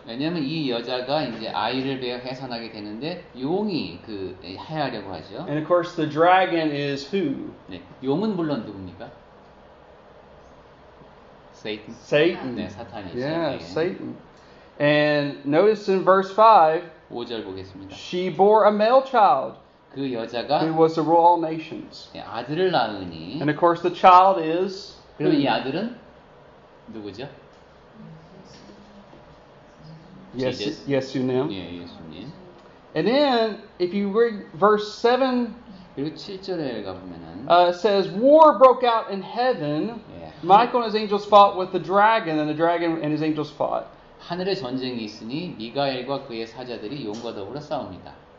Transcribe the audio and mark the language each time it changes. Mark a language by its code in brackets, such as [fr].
[ko] 왜냐하면 이 여자가 이제 아이를 베어 해산하게 되는데 용이 그 해하려고 하죠. [en] And of course, the dragon is who? [ko] 네, 용은 물론 누굽니까? [en] Satan. Satan. [ko] 네, 사탄이죠. [en] Yeah, [ko] 네. [en] Satan. And notice in verse 5, [ko] 5절 보겠습니다. [en] she bore a male child [ko] 그 여자가 [en] who was to rule all nations. [ko] 아들을 낳으니 [en] And of course, the child is [ko] 그러면 [en] who? [ko] 이 아들은 누구죠? [en] Jesus. [ko] 예수님. 예, 예수님. [en] And then, if you read verse 7, [ko] 그리고 7절에 가보면은 [en] it says, war broke out in heaven. [ko] 예, [en] Michael and his angels fought with the dragon, and the dragon and his angels fought. [ko] 하늘에 전쟁이 있으니 미가엘과 그의 사자들이 용과 더불어 싸웁니다.